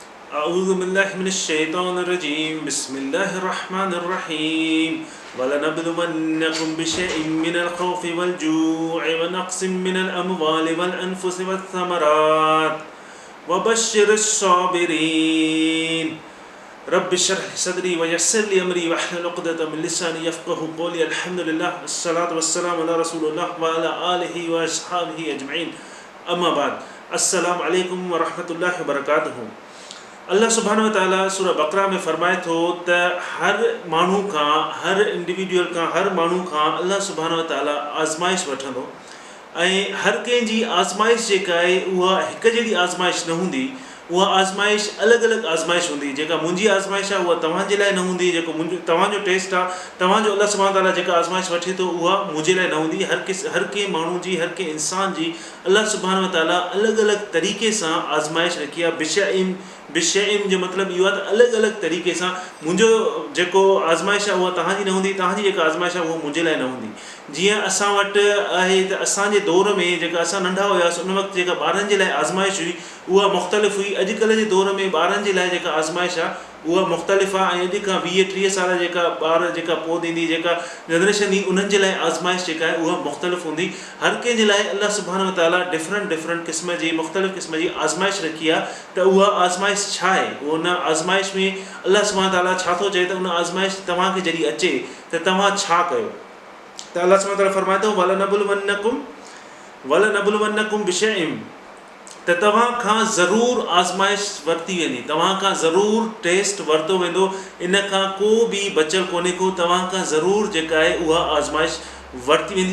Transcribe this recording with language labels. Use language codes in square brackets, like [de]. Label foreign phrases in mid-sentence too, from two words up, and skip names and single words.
[ar] أعوذ بالله من الشيطان الرجيم بسم الله الرحمن الرحيم ولنبلونكم بشيء من الخوف والجوع ونقص من الأموال والأنفس والثمرات وبشر الصابرين رب اشرح لي صدري ويسر لي أمري واحلل عقدة من لساني يفقهوا قولي الحمد لله والصلاة والسلام على رسول الله وعلى آله وأصحابه أجمعين أما بعد السلام عليكم ورحمة الله وبركاته। الله سبحانه وتعالى [sd] सूरह बकरा में फरमाए थो त हर माण्हू खां हर इंडिविजुअल खां हर माण्हू खां [ar] الله سبحانه وتعالى [sd] आज़माइश वठंदो ऐं हर कंहिं जी आज़माइश जेका आहे उहा हिकु जहिड़ी आज़माइश न हूंदी। उहा आज़माइश अलॻि अलॻि आज़माइश हूंदी। जेका मुंहिंजी आज़माइश आहे उहा तव्हांजे लाइ न हूंदी। जेको तव्हांजो टेस्ट आहे तव्हांजो [ar] الله سبحانه وتعالى [sd] जेका आज़माइश वठे थो उहा मुंहिंजे लाइ न हूंदी। हर कंहिं माण्हू जी हर कंहिं इंसान जी [ar] الله سبحانه وتعالى [sd] अलॻि अलॻि तरीक़े सां आज़माइश रखी आहे। बिशइम जो मतिलबु इहो आहे त अलॻि अलॻि तरीक़े सां मुंहिंजो जेको आज़माइश आहे उहा तव्हांजी न हूंदी। तव्हांजी जेका आज़माइश आहे उहा मुंहिंजे लाइ न हूंदी। जीअं असां वटि आहे त असांजे दौर में जेका असां नंढा हुआसीं उन वक़्तु जेका ॿारनि जे लाइ आज़माइश हुई उहा मुख़्तलिफ़ हुई। अॼुकल्ह जे दौर में ॿारनि जे लाइ जेका आज़माइश आहे उहा मुख़्तलिफ़ आहे ऐं अॼु खां 20-30 साल जेका ॿार जेका पोइ ॾींदी जेका जनरेशन ईंदी उन्हनि जे लाइ आज़माइश जेका आहे उहा मुख़्तलिफ़ हूंदी। हर कंहिं जे लाइ [ar] الله سبحانه وتعالى [sd] डिफरेंट क़िस्म जी मुख़्तलिफ़ क़िस्म जी आज़माइश रखी आहे। त उहा आज़माइश छा आहे? उन आज़माइश में [ar] الله سبحانه وتعالى [sd] छा थो चए त उन आज़माइश तव्हांखे जॾहिं अचे त तव्हां छा कयो। त [ar] الله سبحانه وتعالى [sd] फरमाए थो [ar] ولنبلونكم بشيء [sd] त तव्हां खां ज़रूरु आज़माइश वरिती वेंदी। तव्हां खां ज़रूरु टेस्ट वरितो वेंदो। इन खां को बि बचियलु कोन्हे को। तव्हां खां ज़रूरु जेका आहे उहा आज़माइश वरिती वेंदी।